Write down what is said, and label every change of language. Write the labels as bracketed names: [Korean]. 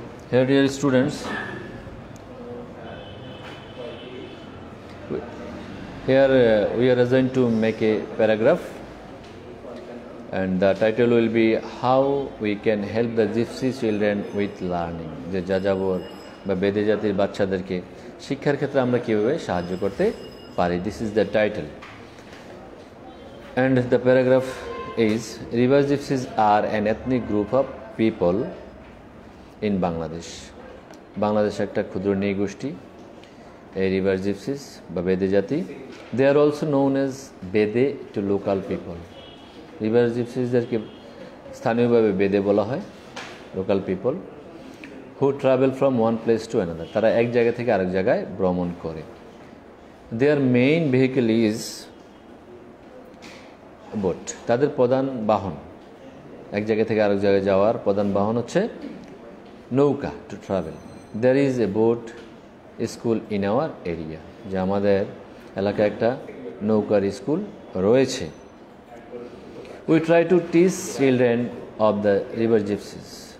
[English] Here, dear students, here we are assigned to make a paragraph, and the title will be how we can help the gypsy children with learning. [Bangla] যে যাযাবর বা বেদে জাতির বাচ্চাদেরকে শিক্ষার ক্ষেত্রে আমরা কিভাবে সাহায্য করতে পারি। [English] This is the title. And the paragraph is River Gypsies are an ethnic group of people in Bangladesh. [Bangla] Bangladesh একটা ক্ষুদ্র নৃগোষ্ঠী, এই রিভার জিপসিস বা বেদে জাতি। [English] They are also known as Bede to local people. [Bangla] রিভার জিপসিসদেরকে স্থানীয়ভাবে বেদে বলা হয়, [English] Local people, who travel from one place to another. [Bangla] তারা এক জায়গা থেকে আরেক জায়গায় ভ্রমণ করে। [English] Their main vehicle is boat. [Bangla] তাদের প্রধান বাহন, এক জায়গা থেকে আরেক জায়গায় যাওয়ার প্রধান বাহন হচ্ছে নৌকা, [English] to travel. There is a boat school in our area. [Bangla] যে আমাদের এলাকায় একটা নৌকার স্কুল রয়েছে। [English] We try to teach children of the river gypsies.